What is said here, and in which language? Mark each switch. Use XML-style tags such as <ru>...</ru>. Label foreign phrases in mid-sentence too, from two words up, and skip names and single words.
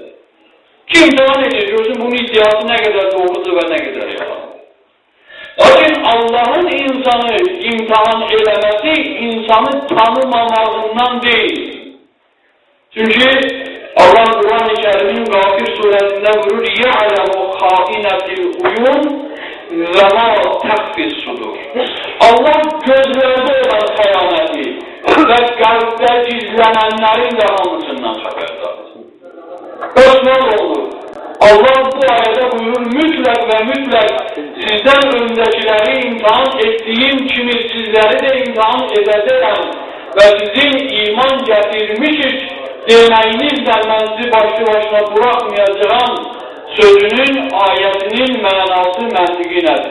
<az>Kim imtihan edir, görsün bunun iddiası nə qədər doğrudur və nə qədər yalan. Lakin Allahın insanı imtihan eləməsi, insanı tanımamağından deyil. Çünki Allah Quran-ı Kərimin Qafir surəsində buyurur,</az> <ar>يَعْلَمُ خَائِنَةِ الْعُيُونَ وَمَا تَخْفِي الصُّدُورُ.</ar> <az>Allah gözlərdə olan xəyanəti və qəlbdə gizlənənlərin də hamısından xəbərdardır. Osman olur. Allah bu ayədə buyurur, mütləq və mütləq sizdən öncəkiləri imtihan etdiyim kimi sizləri də imtihan edəcəkəm və sizin iman gətirmişik deməyinizlə mən sizi başlı başına buraxmayacağım sözünün, ayətinin mənası, məntiqi nədir?</az>